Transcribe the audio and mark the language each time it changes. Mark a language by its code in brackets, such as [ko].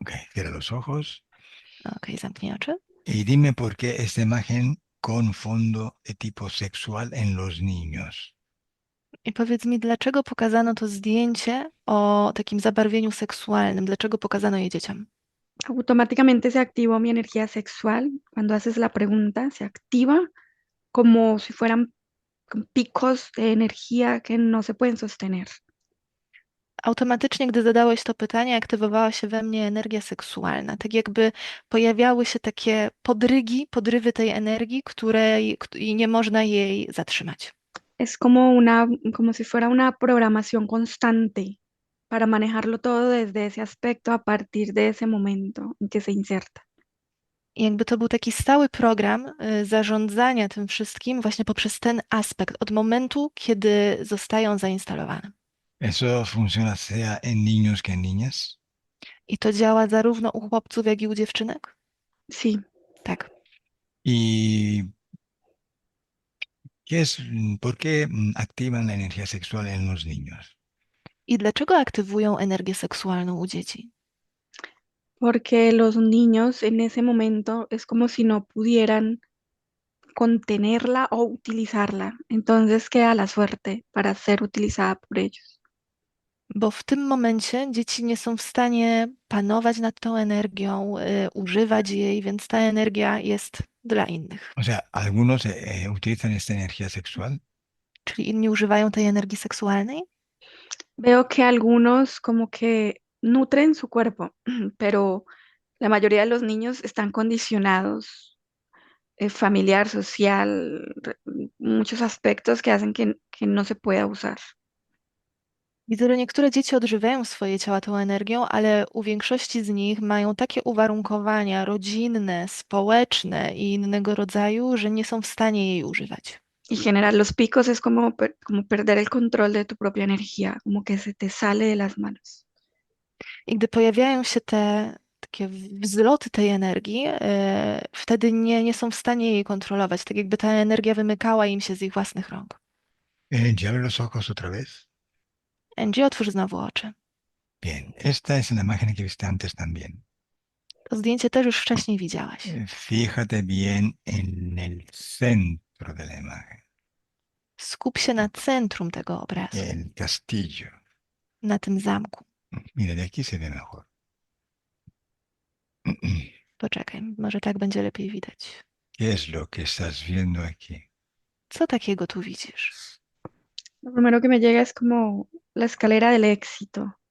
[es] Ok, cierra los ojos [pl] Okej, zamknij oczy. [es] y dime por qué esta imagen con fondo de tipo sexual en los niños. [pl] I powiedz mi, dlaczego pokazano to zdjęcie o takim zabarwieniu seksualnym? Dlaczego pokazano je dzieciom? [es] Automáticamente se activó mi energía sexual. Cuando haces la pregunta, se activa como si fueran picos de energía que no se pueden sostener. [pl] Automatycznie, gdy zadałeś to pytanie, aktywowała się we mnie energia seksualna. Tak jakby pojawiały się takie podrywy tej energii, i nie można jej zatrzymać. [es] Es como si fuera una programación constante para manejarlo todo desde ese aspecto a partir de ese momento en que se inserta. [pl] I jakby to był taki stały program zarządzania tym wszystkim właśnie poprzez ten aspekt, od momentu, kiedy zostają zainstalowane. [es] ¿Eso funciona sea en niños que en niñas? [pl] I to działa zarówno u chłopców, jak i u dziewczynek? [es] Sí, [pl] Tak. [es] ¿Y por qué activan la energía sexual en los niños? [pl] I dlaczego aktywują energię seksualną u dzieci? [es] porque los niños en ese momento es como si no pudieran contenerla o utilizarla. Entonces queda la suerte para ser utilizada por ellos. [pl] Bo w tym momencie dzieci nie są w stanie panować nad tą energią, używać jej, więc ta energia jest dla innych. [es] O sea, algunos utilizan esta energía sexual. [pl] Czyli inni używają tej energii seksualnej, [es] Veo que algunos como que nutren su cuerpo, pero la mayoría de los niños están condicionados, familiar, social, muchos aspectos que hacen que no se pueda usar. [pl] widzę, że niektóre dzieci odżywiają swoje ciała tą energią, ale u większości z nich mają takie uwarunkowania rodzinne, społeczne i innego rodzaju, że nie są w stanie jej używać. [es] Y generar los picos es como, como perder el control de tu propia energía, como que se te sale de las manos. [pl] I gdy pojawiają się te takie wzloty tej energii, wtedy nie są w stanie jej kontrolować, tak jakby ta energia wymykała im się z ich własnych rąk. [es] Ya abre los ojos otra vez. [pl] Angie, otwórz znowu oczy. [es] Bien, esta es la imagen que viste antes también. [pl] To zdjęcie też już wcześniej widziałaś. [es] Fíjate bien en el centro de la imagen, [pl] Skup się na centrum tego obrazu, [es] el castillo. [pl] na tym zamku. [es] Mira, de aquí se ve mejor. [pl] Poczekaj, może tak będzie lepiej widać. [es] ¿Qué es lo que estás viendo aquí? [pl] Co takiego tu widzisz? [es] Lo primero que me llega es como la escalera del éxito.